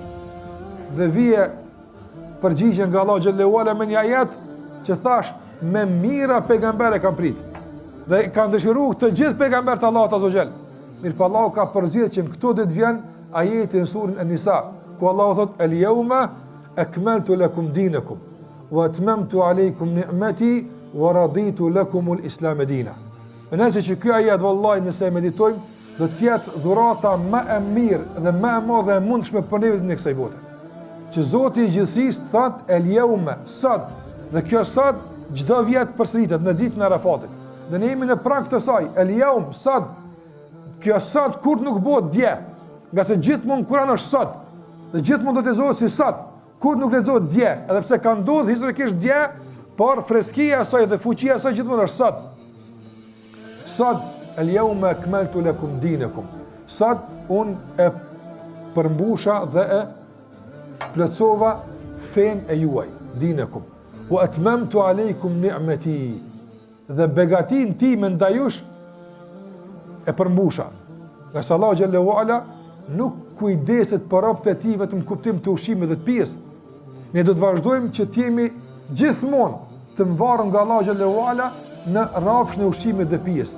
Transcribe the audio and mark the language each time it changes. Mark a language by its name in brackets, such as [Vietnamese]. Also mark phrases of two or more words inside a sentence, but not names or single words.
[Albanian] Dhe vije përgjigje nga Allahu [Arabic] جل وعلا [Albanian] me një ajet që thash me mira pejgambere kanë prit. Dhe kanë dëshiruar të gjithë pejgamberët e Allahut [Arabic] عز وجل. [Albanian] Mirë, po Allahu ka përzgjedhur që në këto ditë vjen ajeti në surën An-Nisa, ku Allahu thot: [Arabic] "اليوم أكملت لكم دينكم وأتممت عليكم نعمتي ورضيت لكم الإسلام دينا." [Albanian] Nëse që ky ajet vallahi nëse e meditojmë, do të jetë dhurata më e mirë dhe më e madhe e mundshme për neve në kësaj bote. Që Zoti i gjithësisë thot el-yawma, sot, dhe kjo sot çdo vit përsëritet në ditën e Arafatit. Dhe ne jemi në prag të saj, el-yawm, sot. Kjo sot kur nuk bëhet dje, nga se gjithmonë Kurani është sot, dhe gjithmonë do të lezohet si sot, kur nuk lezohet dje, edhe pse ka ndodhur historikisht dje, por freskia e saj dhe fuqia e saj gjithmonë është sot. [Arabic] Sot اليوم أكملت لكم دينكم. [Albanian] Sot unë e përmbusha dhe e plotësova fen e juaj, dinakum. [Arabic] وأتممت عليكم نعمتي. [Albanian] Dhe begatin time ndaj jush e përmbusha. Nga se Allahu [Arabic] جل وعلا [Albanian] nuk kujdeset për robët e tij vetëm kuptim të ushqimit dhe të pijes. Ne do të vazhdojmë që të jemi gjithmonë të mvarur nga Allahu [Arabic] جل وعلا [Albanian] në rrafshin e ushqimit dhe pijes.